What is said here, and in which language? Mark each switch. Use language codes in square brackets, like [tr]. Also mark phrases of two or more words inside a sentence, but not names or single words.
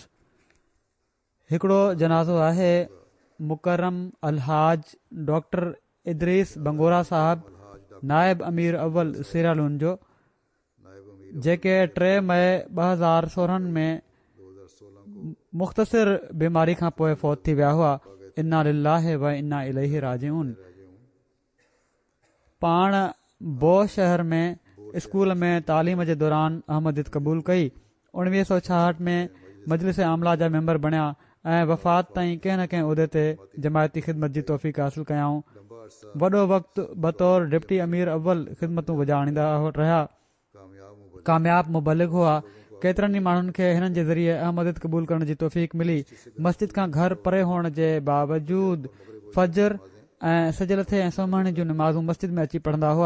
[sd] हिकिड़ो जनाज़ो आहे मुकरम अलहाज डॉक्टर इदरीस बंगोरा साहब नायब अमीर अव्वल सीरालून जो नायब अमीर जेके 3 मई 2016 में 2016 मुख़्तसिर बीमारी खां पोइ फ़ौत थी विया हुआ। [ar] إنا لله وإنا إليه راجعون. [sd] पाण बो शहर में स्कूल में तालीम जे दौरान अहमदियत क़बूल कई। 1966 में मजलिस आमला जा मेंबर बणिया ऐं वफ़ात ताईं कंहिं न कंहिं उहिदे ते जमायती ख़िदमत जी तौफ़ीक़ हासिल कयाऊं। लंबा अरसा वॾो वक़्तु बतौर डिप्टी अमीर अव्वल ख़िदमतूं विझाणींदा रहिया। कामयाब मुबलिग हुआ। केतिरनि ई माण्हुनि खे हिननि जे ज़रिए अहमदियत क़बूल करण जी तौफ़ीक़ मिली। मस्जिद खां घर परे हुअण जे बावजूद फजर ऐं सजलथे ऐं सुम्हण जूं नमाज़ूं मस्जिद में अची पढ़ंदा हुआ।